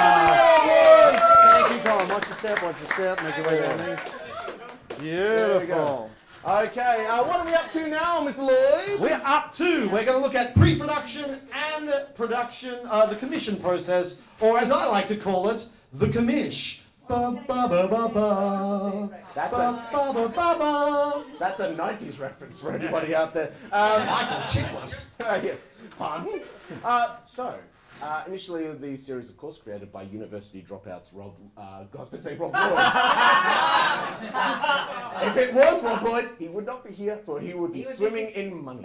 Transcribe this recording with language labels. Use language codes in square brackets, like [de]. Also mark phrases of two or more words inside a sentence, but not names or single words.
[en] Mask. Thank you, Colin. Watch your step, watch your step. Make your way down there. Beautiful. Okay, what are we up to now, Mr. Lloyd? We're up to, we're going to look at pre-production and production, the commission process, or as I like to call it, the commish. Ba ba ba ba ba. That's Ba ba ba ba ba. That's a 90s reference for anybody out there. Michael Chiklis. Yes, pun. Initially the series, of course, created by university dropouts Rob Lloyd. If it was Rob Lloyd, he would not be here, for he would be swimming in money.